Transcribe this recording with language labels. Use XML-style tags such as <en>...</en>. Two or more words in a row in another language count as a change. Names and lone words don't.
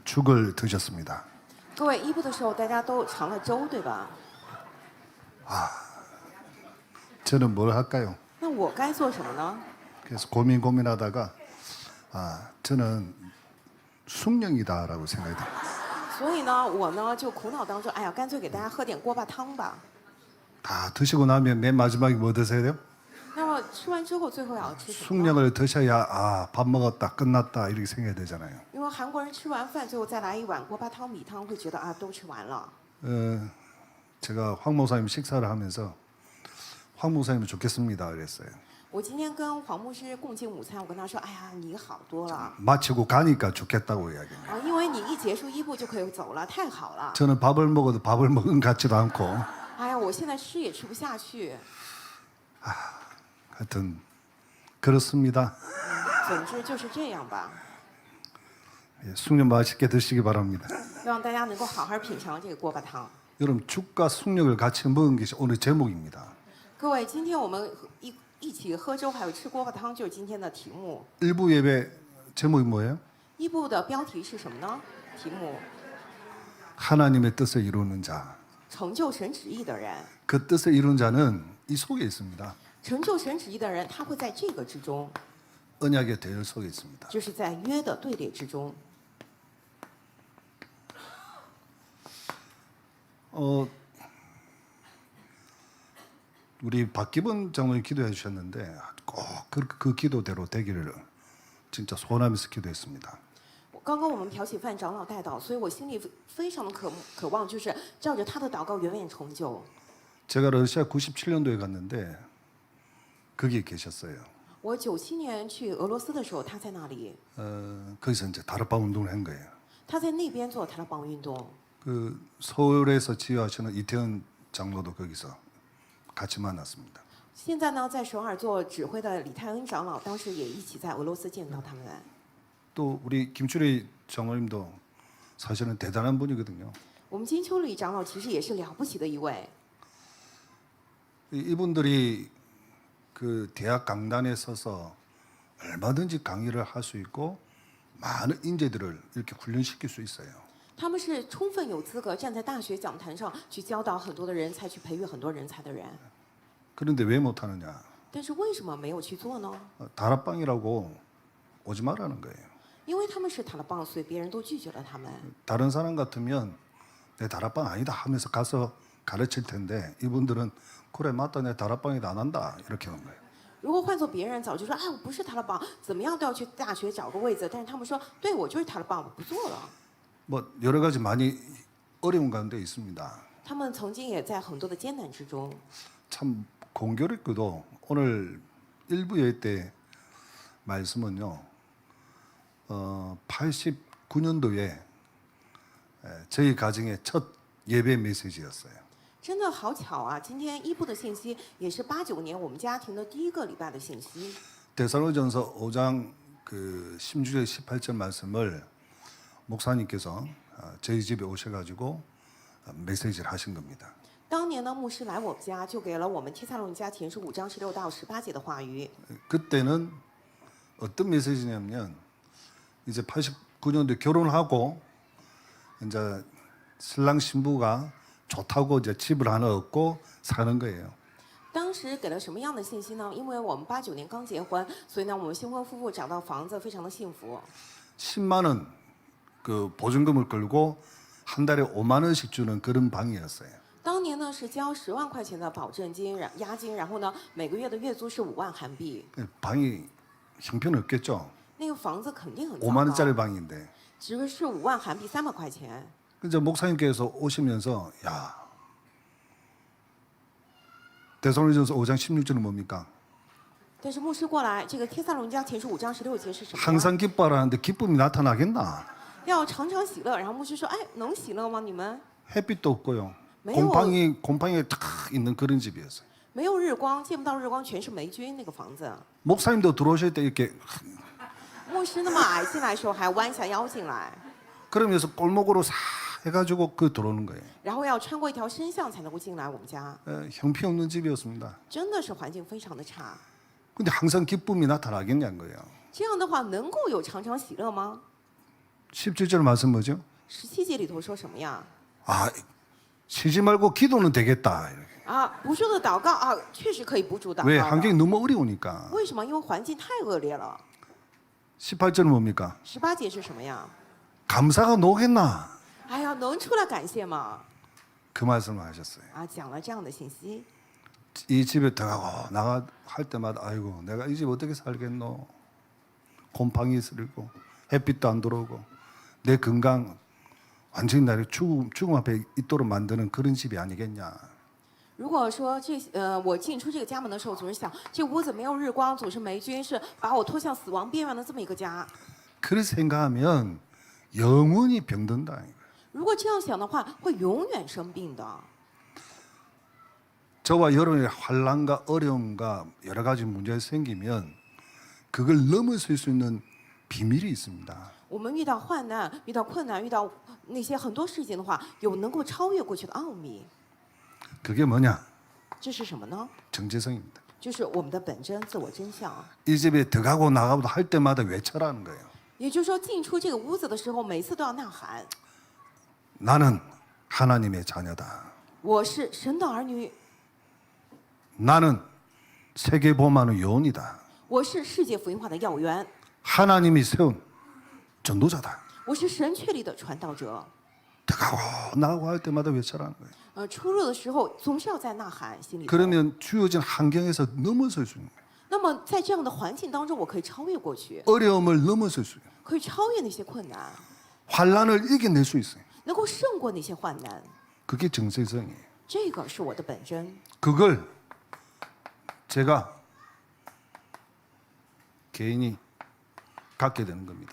<ko>죽을 드셨습니다.</ko> <zh>各位一部的时候，大家都尝了粥，对吧？</zh> <ko>저는 뭘 할까요?</ko> <zh>那我该做什么呢？</zh> <ko>그래서 고민하다가 저는 숭령이다라고 생각이 듭니다.</ko> <zh>所以呢，我呢就苦恼当中，哎呀，干脆给大家喝点锅巴汤吧。</zh> <ko>다 드시고 나면 맨 마지막에 뭐 드세요 돼요?</ko> <zh>那么吃完之后，最后要吃什么呢？</zh> <ko>숭령을 드셔야 밥 먹었다 끝났다 이렇게 생각해야 되잖아요.</ko> <zh>因为韩国人吃完饭，最后再来一碗锅巴汤、米汤，会觉得啊，都吃完了。</zh> <ko>제가 황 목사님 식사를 하면서 황 목사님이 좋겠습니다 그랬어요.</ko> <zh>我今天跟黄牧师共进午餐，我跟他说，哎呀，你好多了</zh> <ko>마치고 가니까 좋겠다고 이야기해요.</ko> <zh>啊，因为你一结束一部就可以走了，太好了。</zh> <ko>저는 밥을 먹어도 밥을 먹은 것 같지도 않고</ko> <zh>哎呀，我现在吃也吃不下去。</zh> <ko>하여튼 그렇습니다.</ko> <zh>总之就是这样吧，</zh> <ko>숭령 맛있게 드시기 바랍니다.</ko> <zh>希望大家能够好好品尝这个锅巴汤。</zh> <ko>여러분 죽과 숭령을 같이 먹은 것이 오늘 제목입니다.</ko> <zh>各位，今天我们一起喝粥，还有吃锅巴汤，就是今天的题目。</zh> <ko>일부 예배 제목이 뭐예요?</ko> <zh>一部的标题是什么呢？题目</zh> <ko>하나님의 뜻을 이루는 자.</ko> <zh>成就神旨意的人，</zh> <ko>그 뜻을 이루는 자는 이 속에 있습니다.</ko> <zh>成就神旨意的人，他会在这个之中，</zh> <ko>언약의 대열 속에 있습니다.</ko> <zh>就是在约的队列之中。</zh> <ko>우리 박기본 장로님 기도해 주셨는데 꼭 그 기도대로 되기를 진짜 소원하면서 기도했습니다.</ko> <zh>刚刚我们朴启范长老带祷，所以我心里非常的渴望，就是照着他的祷告远远成就。</zh> <ko>제가 러시아 97년도에 갔는데 거기 계셨어요.</ko> <zh>我97年去俄罗斯的时候，他在那里，</zh> <ko>거기서 이제 다락방 운동을 한 거예요.</ko> <zh>他在那边做塔拉邦运动。</zh> <ko>그 서울에서 지휘하시는 이태원 장로도 거기서 같이 만났습니다.</ko> <zh>现在呢，在首尔做指挥的李泰恩长老，当时也一起在俄罗斯见到他们。</zh> <ko>또 우리 김추리 장로님도 사실은 대단한 분이거든요.</ko> <zh>我们金秋里长老其实也是了不起的一位。</zh> <ko>이분들이 그 대학 강단에 서서 얼마든지 강의를 할 수 있고 많은 인재들을 이렇게 훈련시킬 수 있어요.</ko> <zh>他们是充分有资格站在大学讲坛上去教导很多的人才，去培育很多人才的人。</zh> <ko>그런데 왜 못하느냐?</ko> <zh>但是为什么没有去做呢？</zh> <ko>다락방이라고 오지 말라는 거예요.</ko> <zh>因为他们是塔拉邦，所以别人都拒绝了他们。</zh> <ko>다른 사람 같으면 내 다락방 아니다 하면서 가서 가르칠 텐데 이분들은 그래 맞다 내 다락방이다 안 한다 이렇게 하는 거예요.</ko> <zh>如果换做别人，早就说，哎，我不是塔拉邦，怎么样都要去大学找个位子。但是他们说，对我就是塔拉邦，我不做了。</zh> <ko>뭐 여러 가지 많이 어려운 가운데 있습니다.</ko> <zh>他们曾经也在很多的艰难之中。</zh> <ko>참 공교롭게도 오늘 일부 예배 때 말씀은요. 89년도에 저희 가정의 첫 예배 메시지였어요.</ko> <zh>真的好巧啊！今天一部的信息也是89年我们家庭的第一个礼拜的信息。</zh> <ko>데살로니가전서 5장 그 16절 18절 말씀을 목사님께서 저희 집에 오셔가지고 메시지를 하신 겁니다.</ko> <zh>当年呢，牧师来我们家，就给了我们帖撒罗尼迦前书5章16到18节的话语。</zh> <ko>그때는 어떤 메시지냐면 이제 89년도에 결혼하고 이제 신랑 신부가 좋다고 이제 집을 하나 얻고 사는 거예요.</ko> <zh>当时给了什么样的信息呢？因为我们89年刚结婚，所以呢，我们新婚夫妇找到房子，非常的幸福。</zh> <ko>10만 원 그 보증금을 걸고 한 달에 5만 원씩 주는 그런 방이었어요.</ko> <zh>当年呢是交10万块钱的保证金、押金，然后呢每个月的月租是5万韩币。</zh> <ko>방이 형편없겠죠.</ko> <zh>那个房子肯定很糟</zh> <ko>5만 원짜리</ko> <zh>糕，</zh> <ko>방인데.</ko> <zh>只是5万韩币300块钱。</zh> <ko>이제 목사님께서 오시면서 야 데살로니가전서 5장 16절은 뭡니까?</ko> <zh>但是牧师过来，这个帖撒罗尼迦前书5章16节是什么呢？</zh> <ko>항상 기뻐하라는데 기쁨이 나타나겠나?</ko> <zh>要常常喜乐。然后牧师说：“哎，能喜乐吗？你们</zh> <ko>햇빛도 없고요.</ko> <zh>没有</zh> <ko>곰팡이에 탁 있는 그런 집이었어요.</ko> <zh>没有日光，见不到日光，全是霉菌。那个房子，</zh> <ko>목사님도 들어오실 때 이렇게</ko> <zh>牧师那么矮进来的时候还弯下腰进来，</zh> <ko>그러면서 골목으로 싹 해가지고 그 들어오는 거예요.</ko> <zh>然后要穿过一条深巷才能够进来我们家，</zh> <ko>형편없는 집이었습니다.</ko> <zh>真的是环境非常的差。</zh> <ko>근데 항상 기쁨이 나타나겠냐는 거예요.</ko> <zh>这样的话，能够有常常喜乐吗？</zh> <ko>17절 말씀 뭐죠?</ko> <zh>17 节里头说什么呀？</zh> <ko>아, 쉬지 말고 기도는 되겠다. 이렇게.</ko> <zh>啊，不住的祷告啊，确实可以不住祷</zh> <ko>왜</ko> <zh>告</zh> <ko>환경이</ko> <zh>的。</zh> <ko>너무 어려우니까.</ko> <zh>为什么？因为环境太恶劣了。</zh> <ko>18절은 뭡니까?</ko> <zh>18 节是什么呀？</zh> <ko>감사가 노겠나?</ko> <zh>哎呀，能出来感谢吗？</zh> <ko>그 말씀을 하셨어요.</ko> <zh>啊，讲了这样的信息。</zh> <ko>이 집에 들어가고 나가 할 때마다 아이고 내가 이 집 어떻게 살겠노? 곰팡이 슬고 햇빛도 안 들어오고 내 건강 완전히 나를 죽음 앞에 있도록 만드는 그런 집이 아니겠냐.</ko> <zh>如果说我进出这个家门的时候，总是想这屋子没有日光，总是霉菌，是把我拖向死亡边缘的这么一个家。</zh> <ko>그렇게 생각하면 영원히 병든다.</ko> <zh>如果这样想的话，会永远生病的。</zh> <ko>저와 여러분의 환난과 어려움과 여러 가지 문제가 생기면 그걸 넘어설 수 있는 비밀이 있습니다.</ko> <zh>我们遇到患难、遇到困难、遇到那些很多事情的话，有能够超越过去的奥秘。</zh> <ko>그게 뭐냐?</ko> <zh>这是什么呢？</zh> <ko>정체성입니다.</ko> <zh>就是我们的本真、自我真相。</zh> <ko>이 집에 들어가고 나가고 할 때마다 외쳐라는 거예요.</ko> <zh>也就是说，进出这个屋子的时候，每次都要呐喊：</zh> <ko>나는 하나님의 자녀다.</ko> <zh>我是神的儿女，</zh> <ko>나는 세계 복음하는 요원이다.</ko> <zh>我是世界福音化的要员，</zh> <ko>하나님이 세운 전도자다.</ko> <zh>我是神确立的传道者。</zh> <ko>들어가고 나가고 할 때마다 외쳐라는 거예요.</ko> <zh>出入的时候总是要在呐喊，心里头。</zh> <ko>그러면 주어진 환경에서 넘어설 수 있는 거예요.</ko> <zh>那么在这样的环境当中，我可以超越过去，</zh> <ko>어려움을 넘어설 수 있어요.</ko> <zh>可以超越那些困难，</zh> <ko>환란을 이겨낼 수 있어요.</ko> <zh>能够胜过那些患难。</zh> <ko>그게 정체성이에요.</ko> <zh>这个是我的本真，</zh> <ko>그걸 제가 개인이 갖게 되는 겁니다.</ko>